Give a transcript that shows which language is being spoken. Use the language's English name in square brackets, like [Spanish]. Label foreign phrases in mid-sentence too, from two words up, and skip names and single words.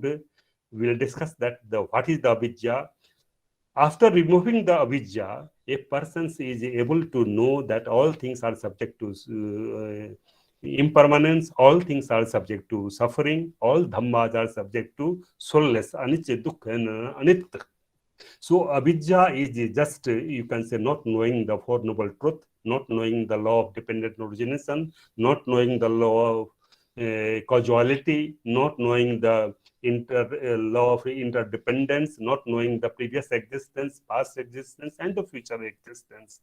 [English] We will discuss that what is the avidya. After removing the avidya, a person is able to know that all things are subject to impermanence, all things are subject to suffering, all dhammas are subject to soulless, [Pali] anicca, dukkha, [English] and anitya. So avidya is just, you can say, not knowing the Four Noble Truth, not knowing the law of dependent origination, not knowing the law of causality, not knowing the law of interdependence, not knowing the previous existence, past existence, and the future existence.